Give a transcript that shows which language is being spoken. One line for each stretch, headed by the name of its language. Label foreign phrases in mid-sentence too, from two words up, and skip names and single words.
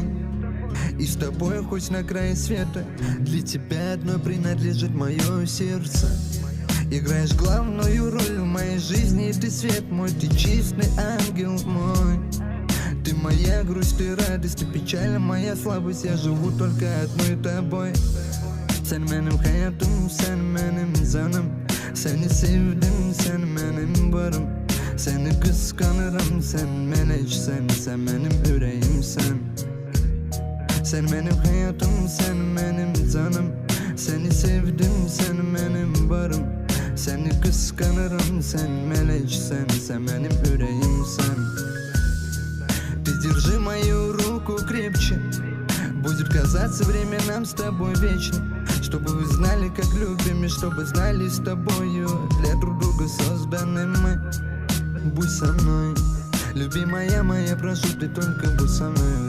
Russian: И с тобой хоть на крае света, для тебя одной принадлежит мое сердце. Играешь главную роль в моей жизни, и ты свет мой, ты чистый ангел мой. Ты моя грусть, ты радость, ты печаль, моя слабость, я живу только одной тобой.
Turkish: Sen benim hayatım, sen benim canım. Seni sevdim, sen benim varım. Seni kıskanırım, sen meleksen, sen benim yüreğimsen. Sen benim hayatım, sen benim canım. Seni sevdim, sen benim varım. Seni kıskanırım, sen meleksen, sen benim yüreğimsen.
Russian: Ты держи мою руку крепче, будет казаться время нам с тобой вечно. Чтобы вы знали, как любим, и чтобы знали, с тобою для друг друга созданы мы. Будь со мной, любимая моя, прошу, ты только будь со мной.